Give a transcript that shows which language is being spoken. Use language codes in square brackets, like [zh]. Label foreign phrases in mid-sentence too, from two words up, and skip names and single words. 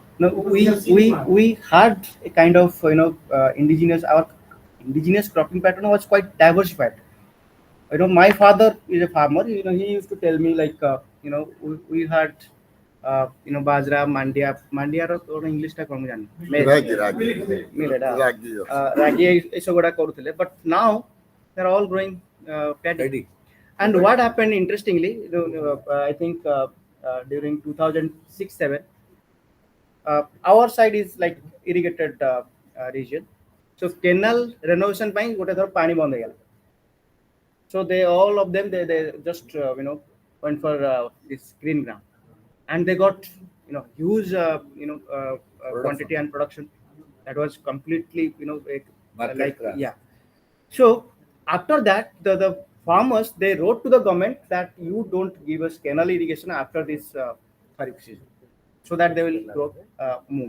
[en] no, Because we have seen we had a kind of indigenous, our indigenous cropping pattern was quite diversified. My father is a farmer. He used to tell me like we had bajra, mandia [or] ର କଣ ଇଂଲିଶ ଟା କଣ ମୁଁ ଜାଣିନି, [en] millet, Ragi, yes. [or] ragi ଏସବୁ ଗୁଡା କରୁଥିଲେ, [en] but now they're all growing paddy. And what happened interestingly, I think during 2006-7, our side is like irrigated region, so canal renovation [or] ପାଇଁ ଗୋଟେ ଥର ପାଣି ବନ୍ଦ ହେଇଗଲା. [en] So they all of them they just went for this green ground, and they got huge quantity and production that was completely like yeah. So after that the farmers they wrote to the government that you don't give us canal irrigation after this kharif season, so that they will grow moong.